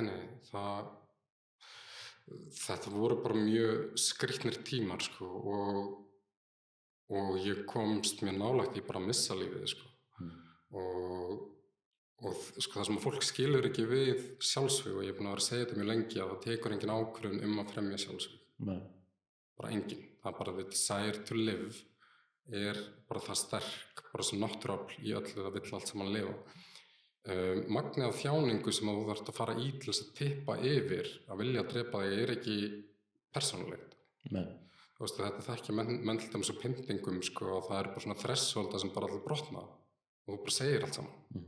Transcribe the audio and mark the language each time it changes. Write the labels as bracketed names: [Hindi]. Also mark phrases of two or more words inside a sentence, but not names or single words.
[Icelandic] Nei, þetta voru bara mjög skrýtnir tímar, sko, og ég komst mjög nálægt í bara að missa lífið, sko, og sko, það sem að fólk skilur ekki við sjálfsvíg og ég er búin að vera að segja þetta mjög lengi að það tekur engin ákvörðun að fremja sjálfsvíg. Nei. Bara engin. Það bara [English] the desire to live [Icelandic] bara það sterk, bara sem náttúruafl í öllu, það vill allt saman lifa. Magnið af þjáningu sem þú þarft að fara í til þess að tippa yfir að vilja að drepa þig ekki persónulegt. Nei. Þú veist, þetta þekkja menn til dæmis og pyntingum, sko, og það bara svona þressolda sem bara allir brotna og þú bara segir allt saman.